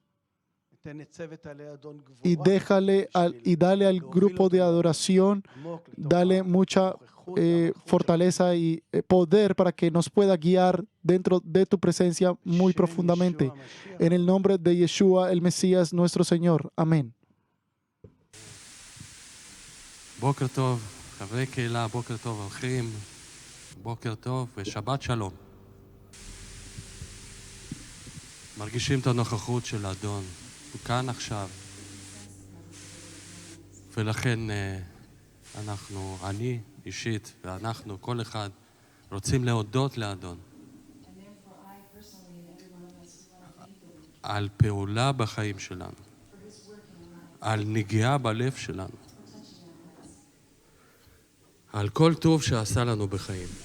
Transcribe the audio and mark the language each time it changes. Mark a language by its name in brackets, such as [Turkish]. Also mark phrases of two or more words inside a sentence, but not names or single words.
[Spanish] Y dale al grupo de adoración, dale mucha fortaleza y poder para que nos pueda guiar dentro de tu presencia muy profundamente. En el nombre de Yeshua, el Mesías, nuestro Señor. Amén. [Hebrew] בוקר טוב, חברי קהילה, בוקר טוב, אורחים, בוקר טוב ושבת שלום. מרגישים את הנוכחות של האדון, הוא כאן עכשיו. ולכן אני אישית, ואנחנו, כל אחד, רוצים להודות לאדון על פעולה בחיים שלנו, על נגיעה בלב שלנו, על כל טוב שעשה לנו בחיים.